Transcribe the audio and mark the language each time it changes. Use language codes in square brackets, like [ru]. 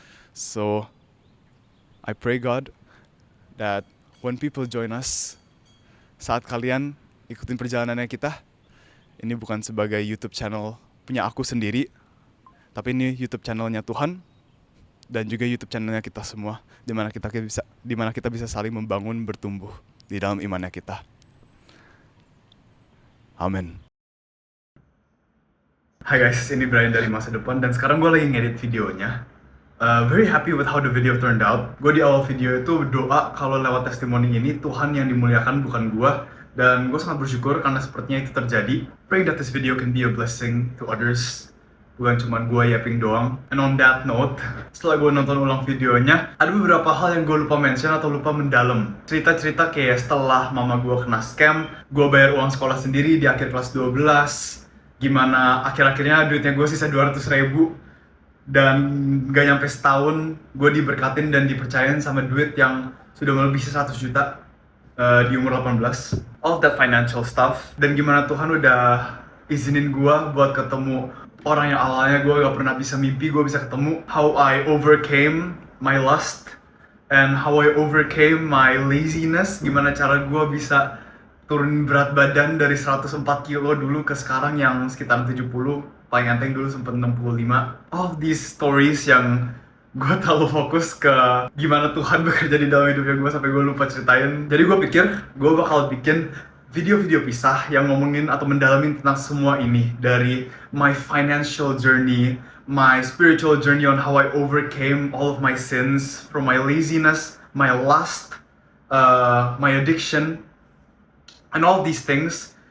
[en] So I pray God that when people join us, [id] saat kalian ikutin perjalanannya kita, ini bukan sebagai YouTube channel punya aku sendiri, tapi ini YouTube channelnya Tuhan dan juga YouTube channelnya kita semua, di mana kita bisa saling membangun, bertumbuh di dalam imannya kita. Amin. Hai guys, ini Brian dari masa depan dan sekarang gue lagi ngedit videonya. [en] Very happy with how the video turned out. [id] Gue di awal video itu berdoa kalau lewat testimoni ini Tuhan yang dimuliakan bukan gue, dan gue sangat bersyukur karena sepertinya itu terjadi. [en] Praying that this video can be a blessing to others, [id] bukan cuma gue yapping doang. [en] And on that note, [id] setelah gue nonton ulang videonya, ada beberapa hal yang gue lupa mention atau lupa mendalam. Cerita-cerita kayak setelah mama gue kena scam, gue bayar uang sekolah sendiri di akhir kelas 12, gimana akhir-akhirnya duitnya gue sisa 200.000, dan gak nyampe setahun gue diberkatin dan dipercayain sama duit yang sudah melebihi 100 juta di umur 18. [en] All of that financial stuff, [id] dan gimana Tuhan udah izinin gue buat ketemu orang yang awalnya gue gak pernah bisa mimpi gue bisa ketemu. [en] How I overcame my lust and how I overcame my laziness. [id] Gimana cara gue bisa turun berat badan dari 104 kilo dulu ke sekarang yang sekitar 70. Paling enteng dulu sempet 65. [en] All of these stories [id] yang gue terlalu fokus ke gimana Tuhan bekerja di dalam hidupnya gue sampai gue lupa ceritain. Jadi gue pikir gue bakal bikin video-video pisah yang ngomongin atau mendalamin tentang semua ini, dari [en] my financial journey, my spiritual journey on how I overcame all of my sins, from my laziness, my lust, my addiction, and all these things.